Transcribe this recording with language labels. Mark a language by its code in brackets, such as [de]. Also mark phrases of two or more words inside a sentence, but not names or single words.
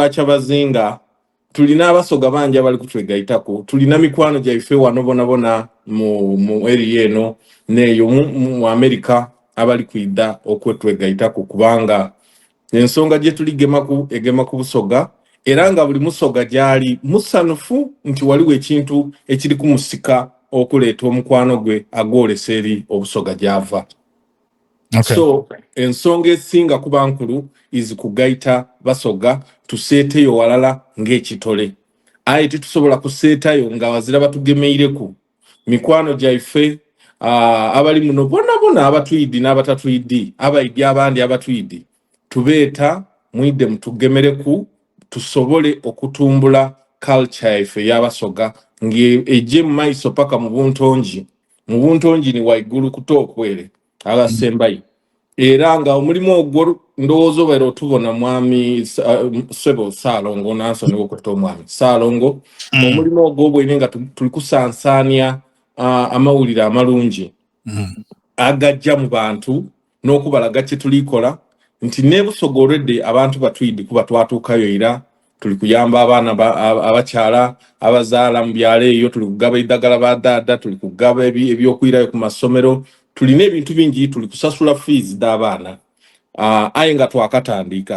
[xog] bwacha bazinga, tulina abasoga bangi abali kutwegaitako, tulina mikwano gyaife wano bona mu area eno neyo mu America abali kuida okwetwegaitako kubanga ensonga gye egema ku busoga era nga buli musoga gyali musanufu nti waliwo ekintu ekiri kumusika okuleeta omukwano gwe agwolesa eri obusoga gyava. So ensonga esinga kuba nkulu kugaita basoga tuseeteyo walala ng'ekitole. Aye titusobola kuseetayo nga wazira batugemeireku mikwano gyaife abali muno bona abatwidi n'abatatwidi abaidi abandi abatwidi tubeeta mwide mutugemereku tusobole okutumbula culture yaife y'abasoga nge eje maiso paka mu buntongi ni waigulu kutokwere agasembayo era nga omulimu ogwo ndowooza obeera otubona mwami Ssebo Ssaalongo Nansoni Wokwetta omwami Ssaalongo omulimu ogwo bwene nga tuli kusansaanya amawulire amalungi agajja mu bantu n'okubalaga kye tulikola nti ne Busoga already abantu batwidi kuba twatuukayo era tuli kuyamba abaana abakyala abazaala mu byalo eyo, tuli kugaba eddagala ba ddaada, tuli kugaba ebyokwirayo ku masomero, tulina ebintu bingi, tuli kusasula fees d'abaana aye nga twakatandika.